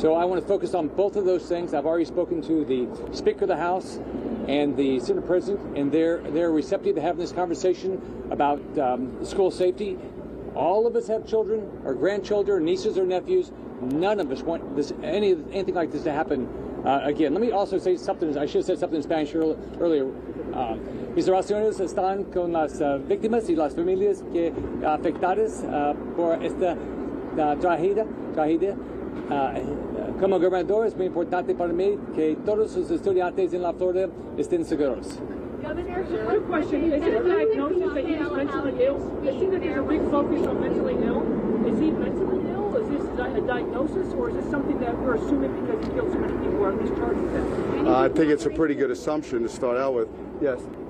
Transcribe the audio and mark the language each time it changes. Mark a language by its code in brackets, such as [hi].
[en] So I want to focus on both of those things. I've already spoken to the Speaker of the House and the Senate President, and they're receptive to having this conversation about school safety. All of us have children, or grandchildren, nieces or nephews. None of us want this anything like this to happen again. Let me also say something. I should have said something in Spanish earlier. [es] Mis oraciones están con las víctimas y las familias que afectadas por esta tragedia. Como gobernador, es muy importante para mí que todos los estudiantes en la Florida estén seguros. [en] Governor, quick question. Is it a diagnosis that he's mentally ill? I see that there's a big focus on mentally ill. Is he mentally ill? Is this a diagnosis, or is this something that we're assuming because he killed so many people, or at least charged with that? I think it's a pretty good assumption to start out with. Yes.